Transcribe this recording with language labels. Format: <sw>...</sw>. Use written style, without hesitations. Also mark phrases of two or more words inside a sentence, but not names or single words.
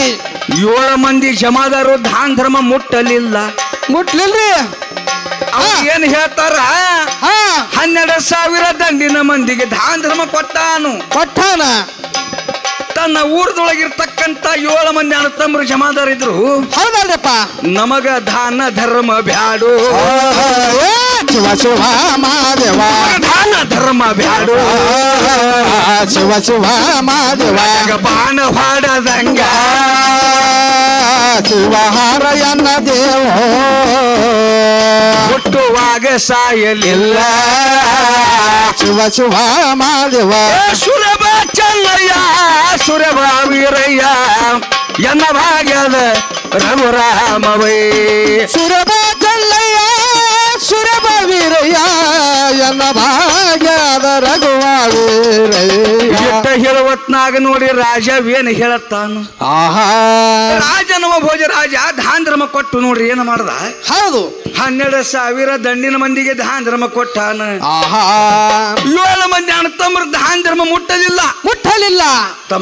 <kn>7 ಮಂದಿ ಜಮಾದಾರರು ದಾನ ಧರ್ಮ ಮುಟ್ಟಲಿಲ್ರಿ. ಏನ್ ಹೇಳ್ತಾರ? 12,000 ದಂಡಿನ ಮಂದಿಗೆ ದಾನ ಧರ್ಮ ಕೊಟ್ಟಾನ. ತನ್ನ ಊರದೊಳಗಿರ್ತಕ್ಕಂತ 7 ಮಂದಿ ಅಣ್ಣ ತಮ್ಮರು ಜಮಾದಾರ ಇದ್ರು. ಹೌದಲ್ರಪ್ಪ. ನಮಗ ದಾನ ಧರ್ಮ ಬ್ಯಾಡು ಶಿವ ಶಿವ ಮಾದೇವ ದಾನ ಧರ್ಮ ಬ್ಯಾಡು ಶಿವ ಶಿವ ಮಾದೇವ ಬಾಣ ಹಾಡದಂಗ ಶಿವಹಾರ ಎನ್ನ ದೇವ ಹುಟ್ಟುವಾಗ ಸಾಯಲಿಲ್ಲ ಶಿವ ಶಿವ ಮಾದೇವ ಸುರಭ ಚಲ್ಲಯ್ಯ ಸುರಭ ವೀರಯ್ಯ ಎನ್ನ ಭಾಗ್ಯದ ರಘುರಾಮವೈ ಸುರಭ ಚಲ್ಲಯ್ಯ ಸುರಭ ವೀರಯ್ಯ ಎನ್ನ ಭಾಗ್ಯದ ರಘುವ ಎಟ್ಟ ಹೇಳುವತ್ನಾಗ ನೋಡಿ ರಾಜವೇನು ಹೇಳತ್ತಾನು ಆಹಾ ರಾಜನವ ಭೋಜರಾಜ ದಾನ ಧರ್ಮ ಕೊಟ್ಟು ನೋಡ್ರಿ ಏನು ಮಾಡ್ದ ಹೌದು 12,000 ದಂಡಿನ ಮಂದಿಗೆ ದಾನ ಧರ್ಮ ಕೊಟ್ಟಾನ ಆಹಾ 7 ಮಂದಿ ಅಣ್ಣತಮ್ಮರ ದಾನ ಧರ್ಮ ಮುಟ್ಟಲಿಲ್ಲ ತಮ್ಮ</kn>